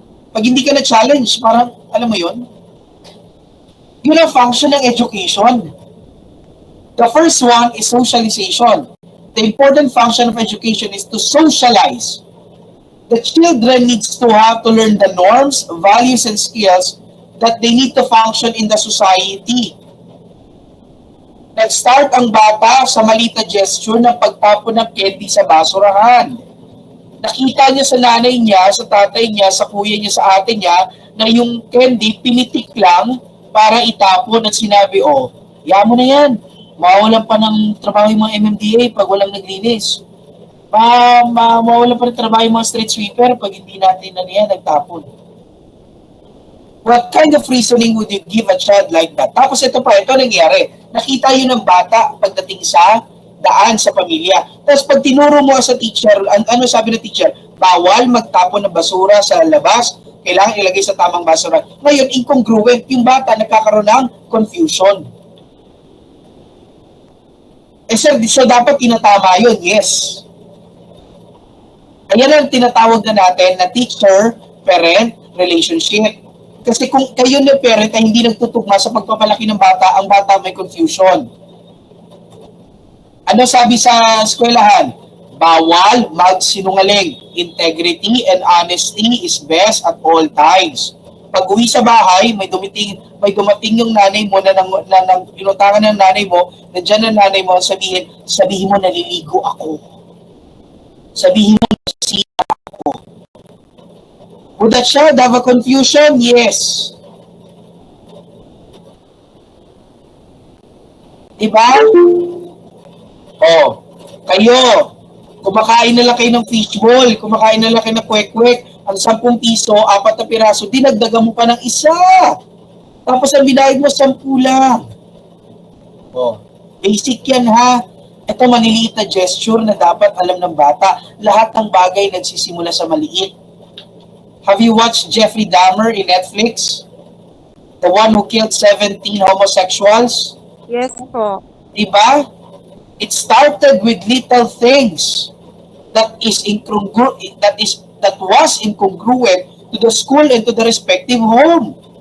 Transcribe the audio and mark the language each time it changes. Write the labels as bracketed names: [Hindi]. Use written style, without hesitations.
[Filipino] Pag hindi ka na-challenge, parang, alam mo yun? Yun ang function ng education. [English] The first one is socialization. The important function of education is to socialize. The children needs to have to learn the norms, values, and skills that they need to function in the society. [Filipino] Nag-start ang bata sa maliit na gesture ng pagtapon ng candy sa basurahan. Nakita niya sa nanay niya, sa tatay niya, sa kuya niya, sa ate niya, na yung candy pinitik lang para itapon at sinabi, ya mo na yan. Mawawalan pa ng trabaho yung mga MMDA pag walang naglinis. Mawawalan pa ng trabaho yung mga street sweeper pag hindi natin nagtapon. [English] What kind of reasoning would you give a child like that? [Filipino] Tapos ito nangyari. Nakita yun ng bata pagdating sa daan sa pamilya. Tapos pag tinuro mo sa teacher, ano sabi ng teacher? Bawal magtapon ng basura sa labas. Kailangan ilagay sa tamang basura. Ngayon, incongruent. Yung bata nagkakaroon ng confusion. Sir, so dapat tinatama yun? Yes. Ayan ang tinatawag na natin na teacher-parent relationship. Kasi kung kayo na parent ay hindi nagtutugma sa pagpapalaki ng bata, ang bata may confusion. Ano sabi sa eskwelahan? Bawal magsinungaling. [English] Integrity and honesty is best at all times. [Filipino] Pag uwi sa bahay, may dumating yung nanay mo na inutangan ng nanay mo, nandiyan ang nanay mo, sabihin mo naliligo ako. Sabihin mo nasira ako. [English] Would that child have a confusion? Yes. [Filipino] Diba? Kayo, kumakain na lang kayo ng fishball, kumakain na lang kayo ng kwek-kwek, ang 10 piso, 4 na piraso, dinagdagan mo pa ng isa. Tapos ang binayad mo, 10 lang. Basic yan ha. Ito maliliit na gesture na dapat alam ng bata. Lahat ng bagay nagsisimula sa maliit. [English] Have you watched Jeffrey Dahmer in Netflix? The one who killed 17 homosexuals? Yes po. [Filipino] Diba? [English] It started with little things that was incongruent to the school and to the respective home.